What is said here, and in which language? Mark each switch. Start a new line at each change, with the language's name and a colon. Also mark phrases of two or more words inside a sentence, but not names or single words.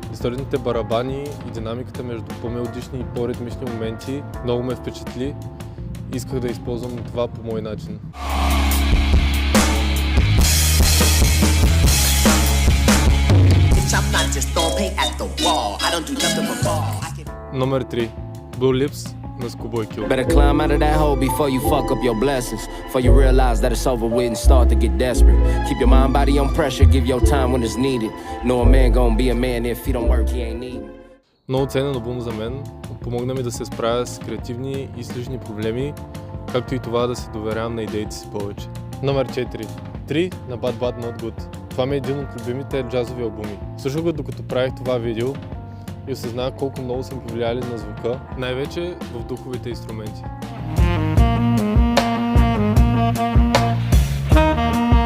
Bulgarian: Историчните барабани и динамиката между по-мелодични и по-ритмични моменти много ме впечатли. Исках да използвам това по мой начин. Номер 3. Blue Lips на Schoolboy Q.
English: Better climb out of that hole before you fuck up your blessings. Before you realize that it's over with and start to get desperate. Keep your mind, body on pressure, give your time when it's needed. No a man gonna be a man if he don't work, he ain't needing.
Bulgarian: Много ценен албум за мен. Помогна ми да се справя с креативни и лични проблеми, както и това да се доверявам на идеите си повече. Номер 4. 3 на Bad Bad Not Good. Това ми е един от любимите джазови албуми. Слушах го докато правих това видео и осъзнах колко много са ми повлияли на звука, най-вече в духовите инструменти.